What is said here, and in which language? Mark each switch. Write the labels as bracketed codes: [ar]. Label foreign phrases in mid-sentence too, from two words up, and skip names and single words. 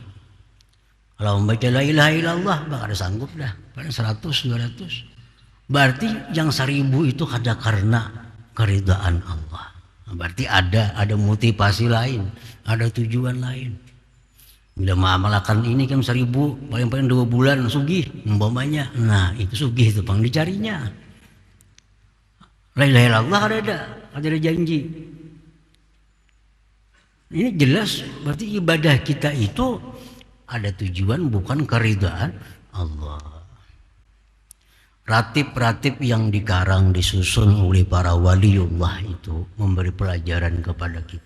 [id] Kalau membaca [ar] la ilaha illallah [id] bakal sanggup dah, paling 100 200. Berarti yang 1000 itu ada karena keridhaan Allah. Berarti ada motivasi lain, ada tujuan lain. Bila mengamalkan ini kan 1000, paling-paling 2 bulan sugih umpamanya. [bjn] Nah itu sugih itu pang dicarinya. [ar] La ilaha illallah [id] ada janji. Ini jelas berarti ibadah kita itu ada tujuan bukan keridhaan Allah. Ratib-ratib yang dikarang disusun oleh para waliullah itu memberi pelajaran kepada kita.